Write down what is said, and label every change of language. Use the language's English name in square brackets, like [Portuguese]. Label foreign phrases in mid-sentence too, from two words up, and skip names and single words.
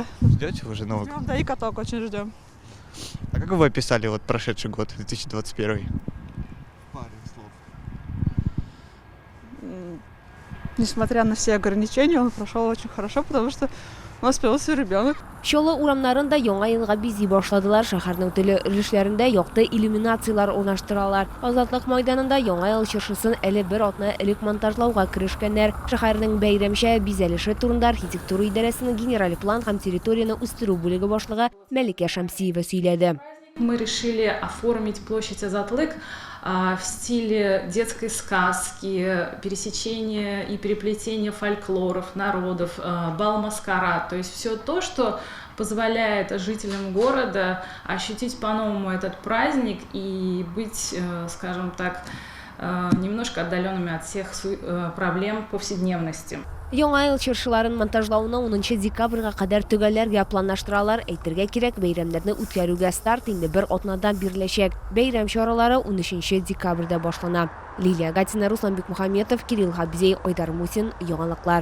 [Russian] Ждете вы уже Новый год? Ждем, да, и каток очень ждем. А как вы описали вот прошедший год, 2021? Несмотря на все ограничения, он прошел очень хорошо, потому что у нас появился ребенок. [Tatar] Шолы урамнарында яңа елга бизи башладылар. Шәһәрнең теле өлешләрендә якты иллюминациялар урнаштыралар. Азатлык мәйданында яңа ел чыршысын әле бер атна элек монтажлауга керешкәннәр. Шәһәрнең бәйрәмчә бизәлеше турында архитектура идарәсенең генераль план һәм территорияны үстерү бүлеге башлыгы Мәликә Шамсиева сөйләде. [Russian] Мы решили оформить площадь Азатлык в стиле детской сказки, пересечения и переплетения фольклоров, народов, бал-маскарад. То есть все то, что позволяет жителям города ощутить по-новому этот праздник и быть, скажем так, немножко отдаленными от всех проблем повседневности. [Tatar] Яңа ел чыршыларын монтажлауны 10 декабрьгә кадәр төгәлләргә планлаштыралар. Әйтергә кирәк, бәйрәмнәрне үткәрүгә старт инде бер атнадан биреләчәк. Бәйрәм чаралары 13 декабрьдә башлана. Лилия Гатина, Руслан Бикмухаметов, Кирилл Хабзей, Айдар Мусин, яңалыклар.